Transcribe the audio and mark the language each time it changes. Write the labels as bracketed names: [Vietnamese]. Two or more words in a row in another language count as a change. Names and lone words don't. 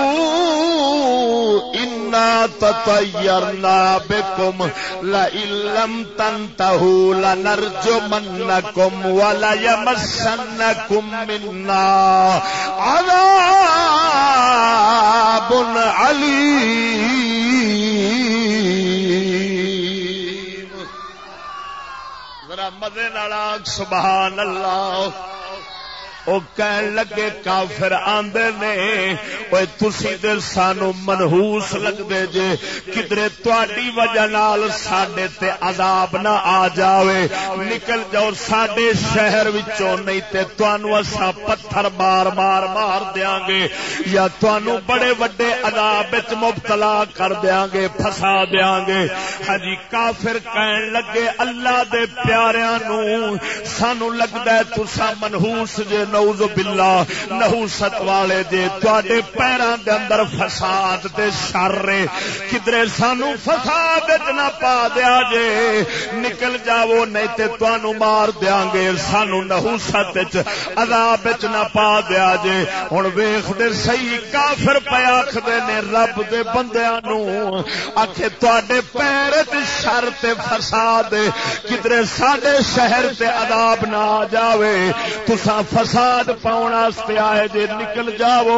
[Arabic] انا تطیرنا بکم لئن لم تنتہوا لنرجمنکم ولا يمسنكم منا عذاب علیم. [Punjabi] ذرا مزے نال [Arabic] سبحان اللہ. [Punjabi] او کہن لگے کافر آندے نے اوے تسی تے سانو منحوس لگدے جے کدرے تہاڈی وجہ نال ساڈے تے عذاب نہ آ جاوے نکل جاؤ ساڈے شہر وچوں نہیں تے تانوں اساں پتھر مار مار مار دیاں گے یا تانوں بڑے وڈے عذاب وچ مبتلا کر دیاں گے پھسا دیاں گے. ہاں جی کافر کہن لگے اللہ دے پیاریاں نو سانو لگدا ہے تساں منحوس جے [Arabic] نعوذ باللہ [Punjabi] نحوست والے جے تواڈے پیراں دے اندر فساد تے شر کدرے سانو فساد وچ نہ پا دیا جے نکل جاؤ نہیں تے تانوں مار دیاں گے سانو نحوست وچ عذاب وچ نہ پا دیا جے. ہن ویکھ دے صحیح کافر پے آکھدے نے رب دے بندیاں نو آکھے تواڈے پیر تے شر تے فساد کدرے ساڈے شہر تے عذاب نہ آ جاوے تساں فساد پاؤن واسطے آئے جے نکل جاؤ.